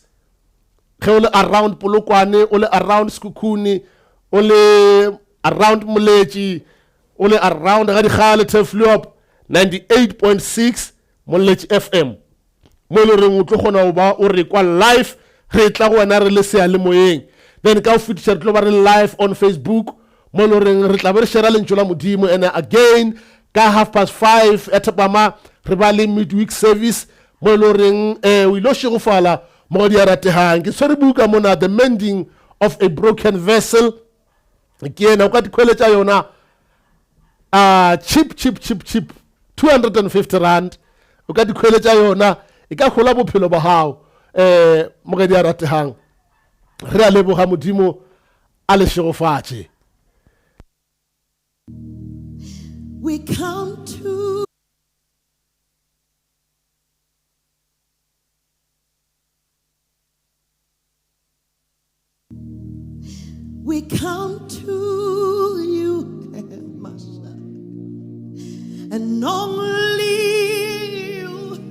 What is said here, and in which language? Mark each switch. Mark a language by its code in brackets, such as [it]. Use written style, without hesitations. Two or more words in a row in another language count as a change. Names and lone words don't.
[nso] ge o le around Polokwane, o le around Sekhukhune, o le around Moletši, o le around ga Digale Tefliop 98.6 mo Letši FM, mo le reng o tlo kgona go ba o re kwa live re tla go wena re le sealemoyeng. Then ka o fetiša re tlo ba re [en] live on Facebook [nso] mo le reng re tla be re shera lentšu la modimo. And again ka 5:30 etapama re ba le [en] midweek service [nso] mo le reng o ilo shegofala mo di aratehang ke swere buka mona, [en] the mending of a broken vessel. [nso] Ke ena o ka dikweletša yona cheap 250 rand o ka dikweletša yona e ka gola bophelo ba hao mo di aratehang. Re a leboga modimo a le shegofatše. [en] We come to you, Masha, and only you.